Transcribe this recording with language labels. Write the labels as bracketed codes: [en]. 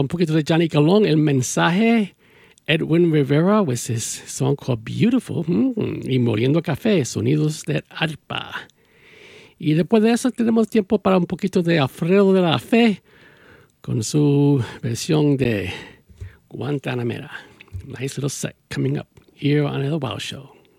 [es] Un poquito de Johnny Colón, El Mensaje. [en] Edwin Rivera with his song called Beautiful. [es] Y Moliendo Café, Sonidos de Arpa. Y después de eso tenemos tiempo para un poquito de Alfredo de la Fe con su versión de Guantanamera. Nice little set coming up here on The Wild Show.